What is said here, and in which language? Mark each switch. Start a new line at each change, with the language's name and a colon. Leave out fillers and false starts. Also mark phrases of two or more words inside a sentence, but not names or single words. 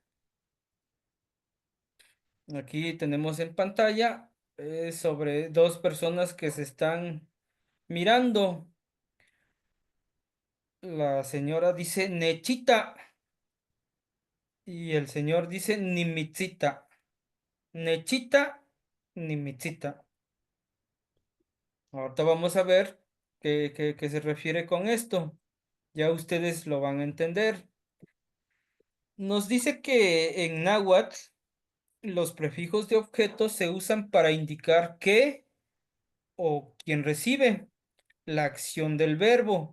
Spanish: Aquí tenemos en pantalla sobre dos personas que se están mirando. La señora dice nechita y el señor dice nimitzita.
Nahuatl languages: Nechita, nimitzita.
Spanish: Ahorita vamos a ver qué se refiere con esto. Ya ustedes lo van a entender. Nos dice que en náhuatl los prefijos de objetos se usan para indicar qué o quién recibe la acción del verbo.